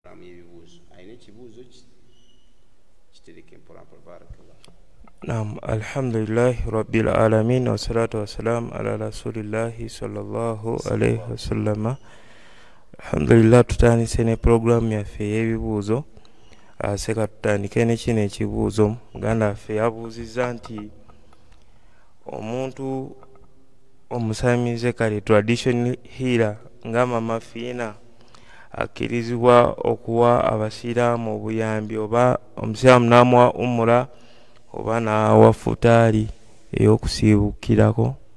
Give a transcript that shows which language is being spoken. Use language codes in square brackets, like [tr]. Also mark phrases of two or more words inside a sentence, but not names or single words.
[lg] programu y'ebibuuzo ayina ekibuuzo kitereke mpolampola. [ar] بارك الله. نعم الحمد لله رب العالمين والصلاة والسلام على رسول الله صلى الله عليه وسلم. الحمد لله, [lg] tutandise ne programu yaffe y'ebibuuzo. Seka tutandike ne kino ekibuuzo. Muganda waffe yabuuzizza nti omuntu omusamize kale [en] traditional healer [lg] nga Mama Fiina akkirizibwa okuwa abasiraamu obuyambi, oba omusiraamu n'amuwa umura oba n'awa futaali ey'okusiibukirako?